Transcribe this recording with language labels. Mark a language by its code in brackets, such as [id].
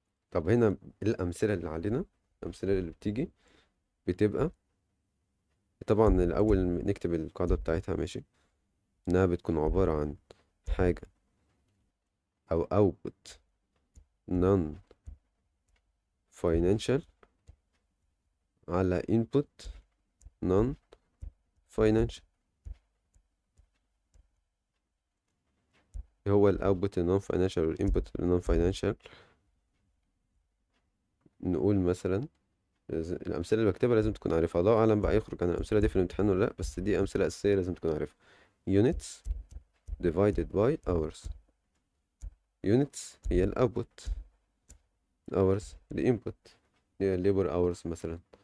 [ar] طب هنا الأمثلة اللي علينا، الأمثلة اللي بتيجي بتبقى، طبعا الأول نكتب القاعدة بتاعتها، ماشي، إنها بتكون عبارة عن حاجة أو output non financial على input non financial. هو ال output ال non financial وال input ال non financial. نقول مثلا الأمثلة اللي بكتبها لازم تكون عارفها، الله أعلم بقى يخرج عن الأمثلة دي في الامتحان ولا لأ، بس دي أمثلة أساسية لازم تكون عارفها. [en] units divided by hours. units [ar] هي ال [en] output، hours ال input، هي ال labor hours [ar] مثلا.